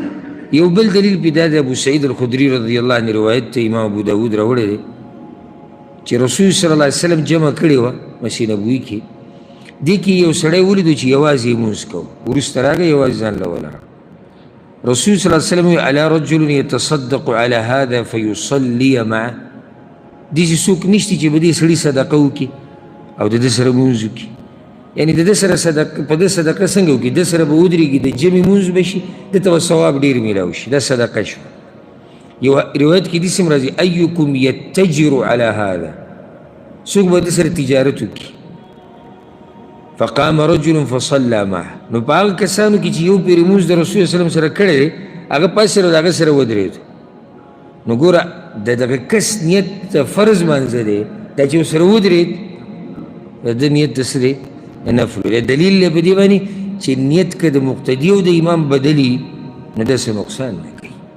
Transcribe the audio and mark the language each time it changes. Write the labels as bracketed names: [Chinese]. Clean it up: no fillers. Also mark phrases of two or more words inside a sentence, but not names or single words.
[Pashto] یو بل دلیل پې دا د ابو سعید الخدري [Arabic] رضی الله عنه [Pashto] روایت ته امام ابو داود راوړی دی چې رسول [Arabic] صلی الله علیه وسلم [Pashto] جمع کړې وه مسجد نبوي کې. دې کې یو سړی ولیدو چې یوازې یې مونځ کوو، وروسته راغی یوازې ځان له ولاړ. [Arabic] رسول صلی الله علیه وسلم وی علی رجل یتصدق علی هذا فیصلی معه، [Pashto] داسې څوک نشته چې به دې سړي صدقه وکړي او د ده سره مونځ وکړي. یعنې د ده سره په ده صدقه څنګه وکړي؟ ده سره به ودرېږي، د جمع مونځ به شي، ده ته به ثواب ډېر میلاو شي، دا صدقه شوه. یو روایت کې داسې هم راځي [Arabic] ایکم یتجر علی هذا، [Pashto] څوک به ده سره تجارت وکړي. [Arabic] فقام رجل فصلى معه، [Pashto] نو په هغه کسانو کې چې یو پرې لمونځ د رسول [Arabic] صلی الله علیه وسلم [Pashto] سره کړی دی هغه پاس سره د هغه سره ودرېد. نو ګوره د دغه کس نیت د فرض مانځه دی، دا چې ورسره ودرېد د ده نیت د څه دی؟ د نفل دی. دلیل دی په دې باندې چې نیت که د مقتدي او د امام بدلي نو داسې نقصان نه کوي.